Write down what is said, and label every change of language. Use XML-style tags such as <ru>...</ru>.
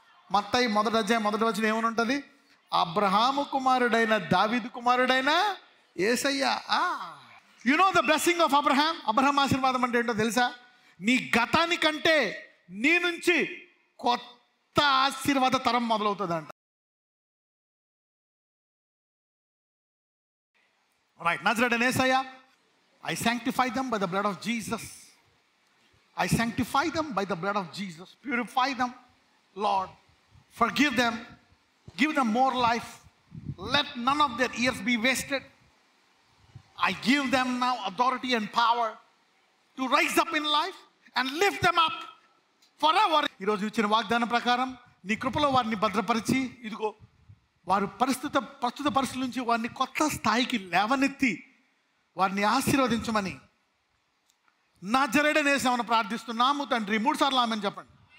<te>మత్తయి 1వ అధ్యాయం 1వ వచనం ఏమని ఉంటుంది? అబ్రహాము కుమారుడైన దావీదు కుమారుడైన యేసయ్య.</te> <en>You know the blessing of Abraham.</en> <te>Abraham ఆశీర్వాదం అంటే ఏంటో తెలుసా? నీ గతానికంటే నీ నుంచి కొత్త ఆశీర్వాద తరం మొదలవుతుందంట.</te> <en>right,</en> <te>నజరేయుడైన యేసయ్య,</te> <en>I sanctify them by the blood of Jesus. I sanctify them by the blood of Jesus. Purify them, Lord. Forgive them. Give them more life. Let none of their years be wasted. I give them now authority and power to rise up in life and lift them up forever.</en> <te>ఈరోజు ఇచ్చిన వాగ్దానం ప్రకారం నీ కృపలో వారిని భద్రపరిచి, ఇదిగో వారు ప్రస్తుత పరిస్థితుల నుంచి వారిని కొత్త స్థాయికి లేవనెత్తి వారిని ఆశీర్వదించమని నజరేయుడైన యేసునామమున ప్రార్థిస్తున్నాము తండ్రి. 3 సార్లు ఆమేన్ చెప్పండి.</te>